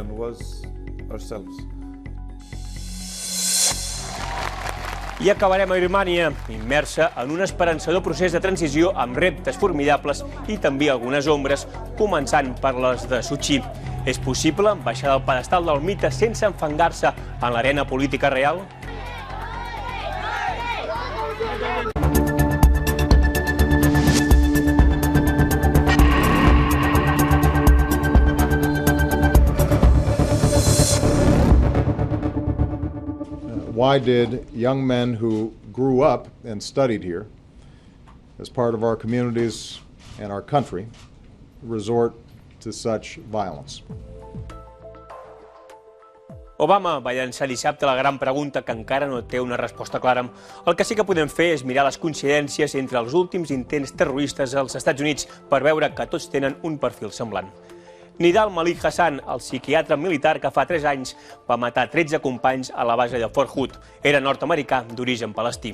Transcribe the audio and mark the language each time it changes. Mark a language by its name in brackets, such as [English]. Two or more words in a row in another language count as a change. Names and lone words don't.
[Catalan] I acabarem a Birmània, immersa en un esperançador procés de transició amb reptes formidables i també algunes ombres, començant per les de Suu Kyi. És possible baixar del pedestal del mite sense enfangar-se en l'arena política real? [English] Why did young men who grew up and studied here as part of our communities and our country resort to such violence? [Catalan] Obama va llançar dissabte la gran pregunta que encara no té una resposta clara. El que sí que podem fer és mirar les coincidències entre els últims intents terroristes als Estats Units per veure que tots tenen un perfil semblant. Nidal Malik Hassan, el psiquiatre militar que fa 3 anys va matar 13 companys a la base de Fort Hood, era nord-americà d'origen palestí.